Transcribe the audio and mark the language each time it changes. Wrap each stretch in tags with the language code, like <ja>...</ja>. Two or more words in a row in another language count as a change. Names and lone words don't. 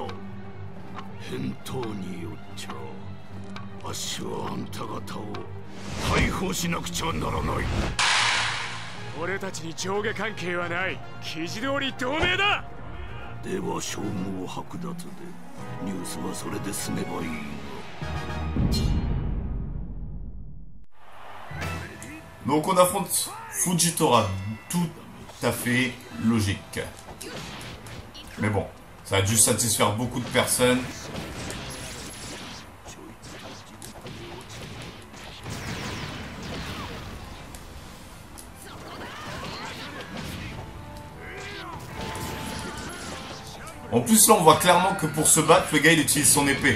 <ja>返答によっちゃあっしはあんた方を逮捕しなくちゃならない。俺たちに上下関係はない。記事通り同盟だ。では称号剥奪でニュースはそれで済めばいいが。</ja> <fr>Donc on affronte Fujitora, tout à fait logique. Mais bon, ça a dû satisfaire beaucoup de personnes. En plus là on voit clairement que pour se battre, le gars il utilise son épée.</fr>